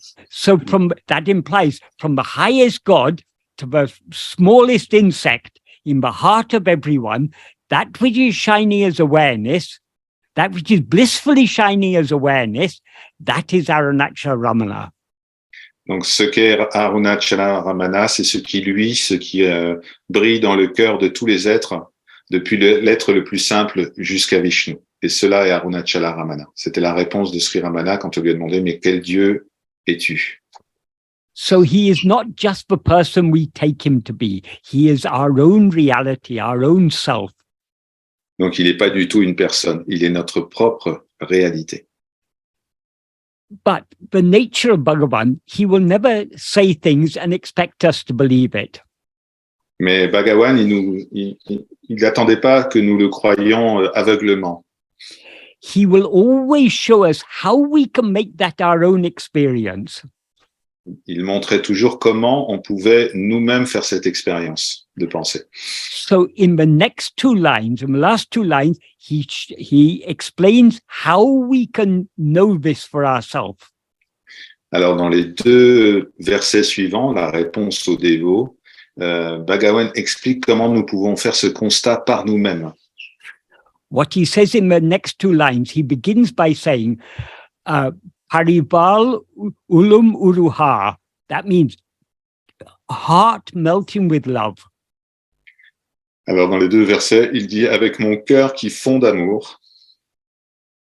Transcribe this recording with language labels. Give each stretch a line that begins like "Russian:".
English: So that implies from the highest God to the smallest insect in the heart of everyone, that which is shining as awareness, that which is blissfully shining as awareness, that is Arunachala Ramana.
French: Donc, ce qu'est Arunachala Ramana, c'est ce qui brille dans le cœur de tous les êtres, depuis l'être le plus simple jusqu'à Vishnu. Et cela est Arunachala Ramana. C'était la réponse de Sri Ramana quand on lui a demandé, mais quel Dieu es-tu?
English: So he is not just the person we take him to be. He is our own reality, our own self.
French: Donc, il n'est pas du tout une personne, il est notre propre réalité.
English: But the nature of Bhagavan, he will never say things and expect us to believe it.
French: Mais Bhagavan, il n'attendait pas que nous le croyions aveuglement.
English: He will always show us how we can make that our own experience.
French: Il montrait toujours comment on pouvait nous-mêmes faire cette expérience de pensée.
English: So in the next two lines, in the last two lines, he explains how we can know this for ourselves.
French: Alors, dans les deux versets suivants, la réponse au dévot, Bhagavan explique comment nous pouvons faire ce constat par nous-mêmes.
English: What he says in the next two lines, he begins by saying,
Tamil: Paribal ulum uruha.
English: That means heart melting with love.
French: Alors, dans les deux versets, il dit « Avec mon cœur qui fond d'amour ».